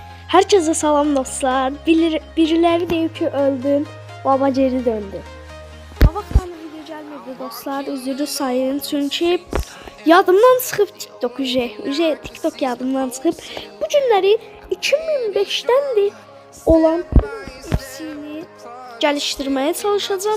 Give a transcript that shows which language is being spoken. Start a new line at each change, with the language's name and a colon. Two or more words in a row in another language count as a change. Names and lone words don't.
Azerbaijani: Herkese salam dostlar. Birileri deyip ki öldüm.
Turkish: Baba geri döndü.
Azerbaijani: Qabaqdan video gəlmirdi dostlar. Üzrü sayın. Çünkü yadımdan çıxıb TikTok TikTok yadımdan çıxıb.
Turkish: Bu günləri 2005'tendir olan FC'ni geliştirmeye çalışacağım.